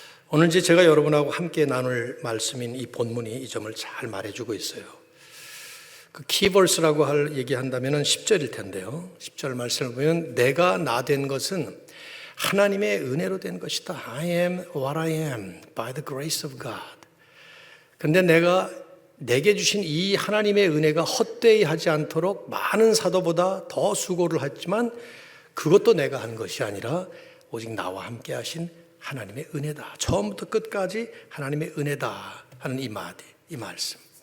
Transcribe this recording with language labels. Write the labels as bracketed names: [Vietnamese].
[Korean] 오늘 이제 제가 여러분하고 함께 나눌 말씀인 이 본문이 이 점을 잘 말해주고 있어요. 그 키버스라고 얘기한다면 10절일 텐데요. 10절 말씀을 보면 내가 나 된 것은 하나님의 은혜로 된 것이다. [English] I am what I am by the grace of God. [Korean] 근데 내게 주신 이 하나님의 은혜가 헛되이 하지 않도록 많은 사도보다 더 수고를 했지만 그것도 내가 한 것이 아니라 오직 나와 함께 하신 하나님의 은혜다. 처음부터 끝까지 하나님의 은혜다 하는 이 말씀.